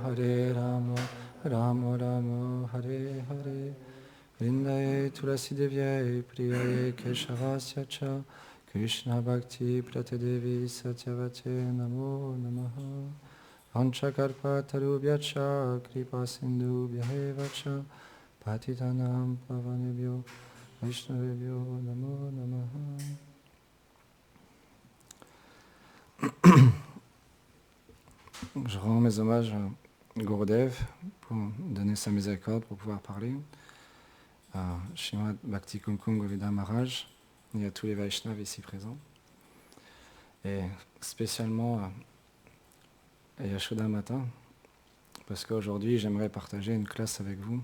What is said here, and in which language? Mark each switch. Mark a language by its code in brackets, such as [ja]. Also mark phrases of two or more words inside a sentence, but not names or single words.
[sa] राम राम हरे हरे वृन्दायै तुलसीदेव्यै प्रियायै केशवस्य च कृष्णभक्तिप्रदे देवि सत्यवत्यै नमो नमः वाञ्छाकल्पतरुभ्यश्च कृपासिन्धुभ्य एव च पतितानां पावनेभ्यो वैष्णवेभ्यो नमो नमः. [fr] Je rends mes hommages à Gurudev pour donner sa miséricorde pour pouvoir parler, à Srimad Bhakti Kumkum Govindam Maharaj et à tous les Vaishnavas ici présents, et spécialement à Yashoda Mata, parce qu'aujourd'hui j'aimerais partager une classe avec vous.